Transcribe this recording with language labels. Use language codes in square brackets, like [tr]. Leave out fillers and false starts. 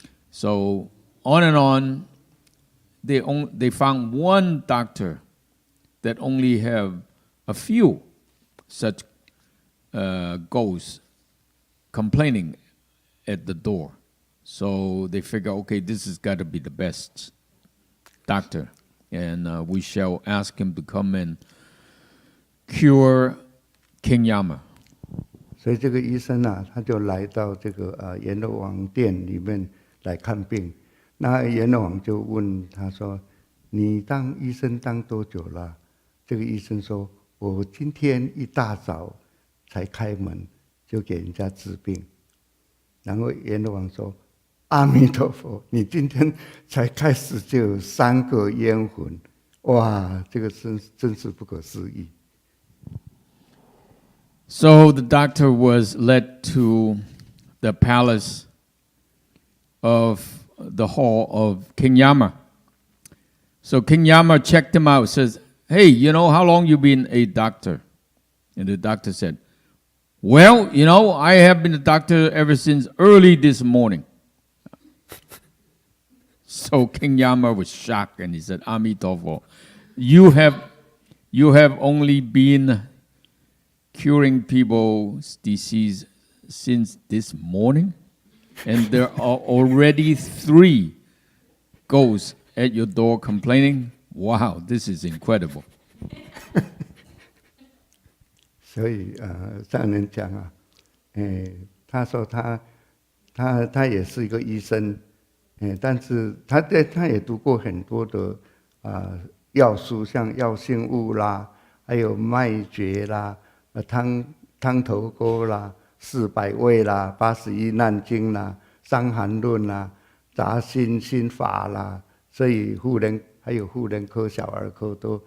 [en] So on and on, they found one doctor that only have a few such ghosts complaining at the door. So they figure, okay, this has got to be the best doctor, and we shall ask him to come and cure King Yama. [zh] 所以这个医生他就来到这个阎罗王殿里面来看病。那阎罗王就问他说：“你当医生当多久了？” 这个医生说：“我今天一大早才开门，就给人家治病。” 然后阎罗王说：“阿弥陀佛，你今天才开始就有3个冤魂，哇，这个真是不可思议。” [en] So the doctor was led to the palace of the hall of King Yama. So King Yama checked him out, says, "Hey, how long you been a doctor?" And the doctor said, "Well, I have been a doctor ever since early this morning." So King Yama was shocked and he said, "Amitabha, you have only been curing people's disease since this morning, and there are already 3 ghosts at your door complaining. Wow, this is incredible. [zh] 所以上人讲啊，他说他也是一个医生，但是他也读过很多的药书，像药性物啦，还有脉诀啦，汤头沟啦，400味啦，81难经啦，伤寒论啦，杂心法啦，所以还有妇人科、小儿科